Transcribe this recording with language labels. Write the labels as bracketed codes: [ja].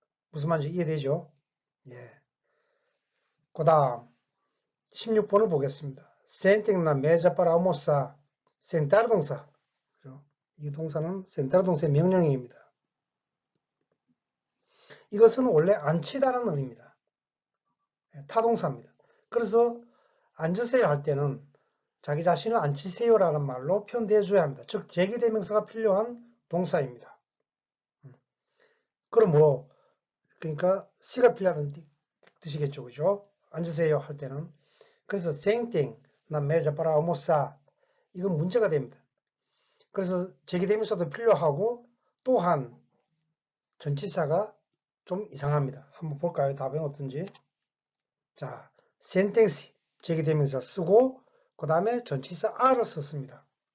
[ko] 무슨 말인지 이해되죠? 예. 그 다음 16번을 보겠습니다. [pt] Sentem na mesa para almoçar. [ko] sentar 동사. 이 동사는 sentar 동사의 명령형입니다. 이것은 원래 앉히다라는 의미입니다. 타동사입니다. 그래서 앉으세요 할 때는 자기 자신을 앉히세요라는 말로 표현되어 줘야 합니다. 즉 제기대명사가 필요한 동사입니다. 그러므로 그러니까 시가 필요하다는 뜻이겠죠. 그죠? 앉으세요 할 때는. 그래서 [pt] sentem na mesa para almoçar. [ko] 이건 문제가 됩니다. 그래서 제기대명사도 필요하고 또한 전치사가 좀 이상합니다. 한번 볼까요? 답은 어떤지. 자, 센텐시 제기대명사 쓰고 그 다음에 전치사 a를 썼습니다.